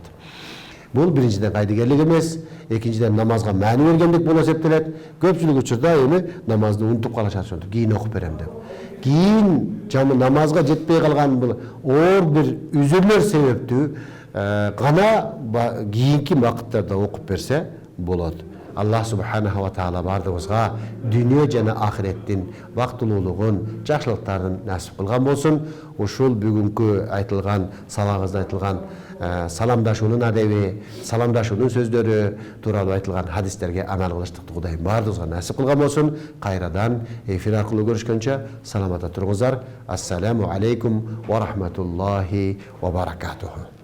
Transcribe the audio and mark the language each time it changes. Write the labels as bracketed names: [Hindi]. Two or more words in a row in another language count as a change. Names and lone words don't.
[Kyrgyz] Бул биринчиден кайдыгерлик эмес, экинчиден намазга маани бергендик болуп эсептелет. Көпчүлүк учурда эми намазды унутуп калышат, ошондо кийин окуп берем деп. Кийин жамы намазга жетпей калган бул оор бир үзүрлөр себептүү гана кийинки убакыттарда окуп берсе болот. Аллах [Arabic] سبحانه وتعالى [Kyrgyz] бардыгыбызга дүйнө жана ахиреттин бактылуулугун, жакшылыктарын насип кылган болсун. Ушул бүгүнкү айтылган, салагызда айтылган саламдашуунун адеби, саламдашуунун сөздөрү тууралуу айтылган хадистерге амал кылыштыкты Кудайым бардыгыбызга насип кылган болсун. Кайрадан эфир аркылуу көрүшкөнчө саламатта туруңуздар. [Arabic] السلام عليكم ورحمة الله وبركاته.